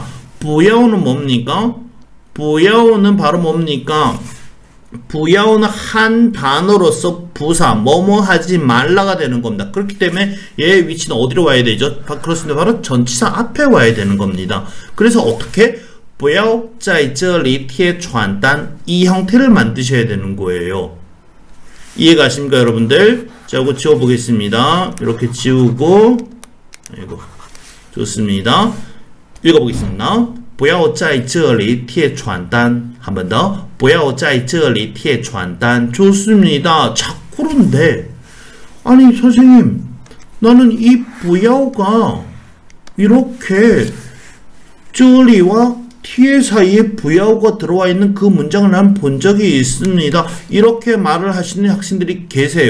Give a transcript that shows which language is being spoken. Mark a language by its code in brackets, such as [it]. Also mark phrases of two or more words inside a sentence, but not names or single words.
[ko] 부야오는 뭡니까? 부야오는 바로 뭡니까? 부야오는 한 단어로서 부사, 뭐뭐 하지 말라가 되는 겁니다. 그렇기 때문에 얘의 위치는 어디로 와야 되죠? 그렇습니다. 바로 전치사 앞에 와야 되는 겁니다. 그래서 어떻게? [zh] 不要在这里贴传单, [ko] 이 형태를 만드셔야 되는 거예요. 이해가 가십니까, 여러분들? 자, 이거 지워보겠습니다. 이렇게 지우고, 이거 좋습니다. 읽어보겠습니다. [zh] 不要在这里贴传单. [ko] 한 번 더. [zh] 不要在这里贴传单. [ko] 좋습니다. 자, 그런데 아니 선생님, 나는 이 不要 가 이렇게 这里 와 뒤에 사이에 不要 가 들어와 있는 그 문장을 난 본 적이 있습니다. 이렇게 말을 하시는 학생들이 계세요.